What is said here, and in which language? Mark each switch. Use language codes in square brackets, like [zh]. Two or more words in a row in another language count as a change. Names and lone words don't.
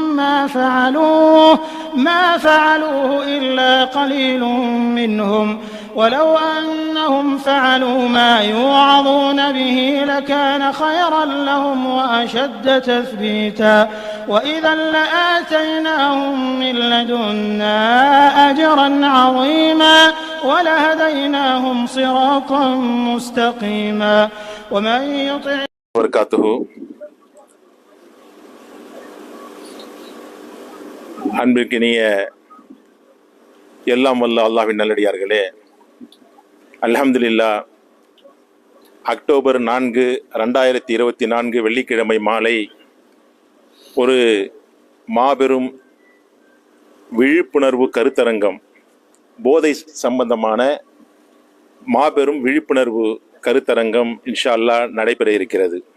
[ar] ما فعلوه إلا قليل منهم ولو أنهم فعلوا ما يوعظون به لكان خيرا لهم وأشد تثبيتا وإذا لآتيناهم من لدنا أجرا عظيما ولهديناهم صراطا مستقيما ومن يطع وبركاته. [ta] அன்பிற்கினிய எல்லாம் வல்ல அல்லாஹ்வின் நல்லடியார்களே, அல்ஹம்துலில்லாஹ், அக்டோபர் 4, 2024 வெள்ளிக்கிழமை மாலை ஒரு மாபெரும் விழிப்புணர்வு கருத்தரங்கம், போதை சம்பந்தமான மாபெரும் விழிப்புணர்வு கருத்தரங்கம் [ar] إن شاء الله [ta] நடைபெற இருக்கிறது.